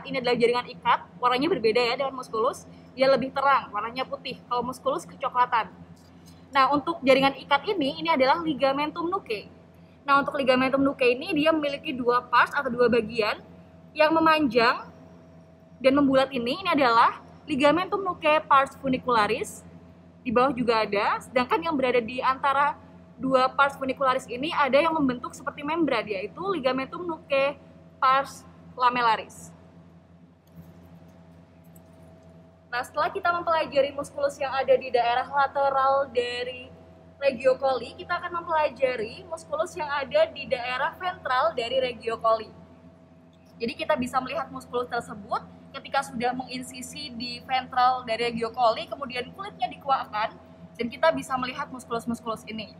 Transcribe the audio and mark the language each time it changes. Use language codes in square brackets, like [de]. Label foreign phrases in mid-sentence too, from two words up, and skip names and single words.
[id] Ini adalah jaringan ikat, warnanya berbeda ya dengan musculus. Dia lebih terang, warnanya putih. Kalau musculus kecoklatan. Nah, untuk jaringan ikat ini adalah [la] ligamentum nuchae. [id] Nah, untuk [la] ligamentum nuchae [id] ini dia memiliki dua parts atau dua bagian yang memanjang dan membulat. Ini adalah [la] ligamentum nuchae pars funicularis. [id] Di bawah juga ada, sedangkan yang berada di antara dua [la] pars funicularis [id] ini ada yang membentuk seperti membran, yaitu [la] ligamentum nuchae pars lamellaris. [id] Nah, setelah kita mempelajari muskulus yang ada di daerah lateral dari [la] regio coli, [id] kita akan mempelajari muskulus yang ada di daerah ventral dari [la] regio coli. [id] Jadi kita bisa melihat muskulus tersebut ketika sudah menginsisi di ventral dari [la] regio coli, [id] kemudian kulitnya dikuakkan, dan kita bisa melihat muskulus-muskulus ini.